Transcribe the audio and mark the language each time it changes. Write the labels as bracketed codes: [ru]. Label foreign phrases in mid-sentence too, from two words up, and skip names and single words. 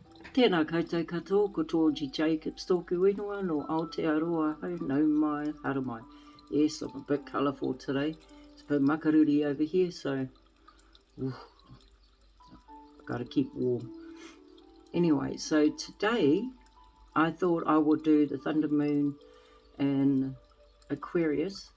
[mi] Tēnā koutou katoa, ko Tōji Jacobs tōku whenua no Aotearoa hau nau mai hara mai. [en] Yes, I'm a bit colourful today. It's a bit makaruri over here, so I've got to keep warm. Anyway, so today I thought I would do the thunder moon in Aquarius.